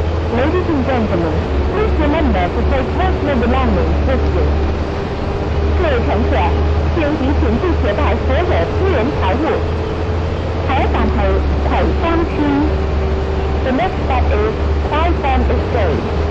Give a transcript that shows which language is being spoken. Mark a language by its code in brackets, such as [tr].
[en] Ladies and gentlemen, please remember to take personal belongings with you. [yue] 各位乘客，請提醒並攜帶所有私人財物。下一站係葵芳村。 [en] The next stop is Kwaisan Estate.